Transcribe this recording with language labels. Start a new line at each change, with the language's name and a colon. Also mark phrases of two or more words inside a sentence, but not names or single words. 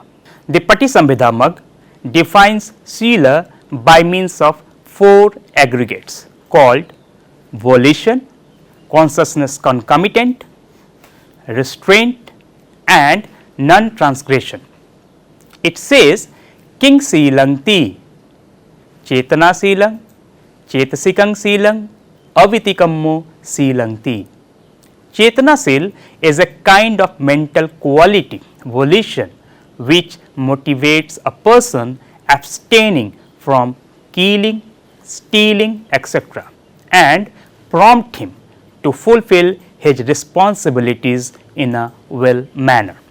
English: The Patisambhidamagga defines Sīla by means of 4 aggregates called volition, consciousness concomitant, restraint and non-transgression. It says
Pali: King Sīlaṃ ti, Chetana Sīlaṃ, Cetasikan Sīlaṃ, Avitikammo Sīlaṃ ti.
English: Chetanasil is a kind of mental quality, volition, which motivates a person abstaining from killing, stealing, etc. and prompt him to fulfill his responsibilities in a well manner.